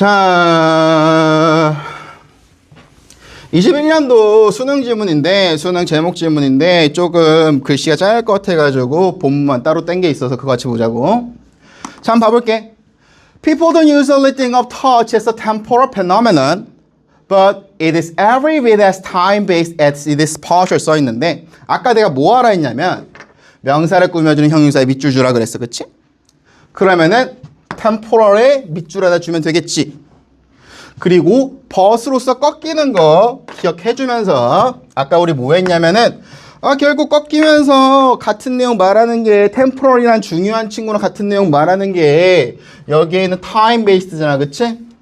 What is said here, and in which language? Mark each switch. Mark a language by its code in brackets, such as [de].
[ko] 자, 21년도 수능 지문인데, 수능 제목 지문인데 조금 글씨가 짧을 것 같아가지고 본문만 따로 땡겨 있어서 그거 같이 보자고. 자, 한번 봐볼게. [en] People don't usually think of touch as a temporal phenomenon, but it is every bit as time-based as it is partial [ko] 써 있는데, 아까 내가 뭐 하라 했냐면 명사를 꾸며주는 형용사에 밑줄 주라 그랬어, 그치? 그러면은 temporal에 밑줄 하나 주면 되겠지. 그리고 벗으로서 꺾이는 거 기억해주면서 아까 우리 뭐 했냐면은 결국 꺾이면서 같은 내용 말하는 게 temporal이란 중요한 친구랑 같은 내용 말하는 게 여기에는 time based잖아, 그치?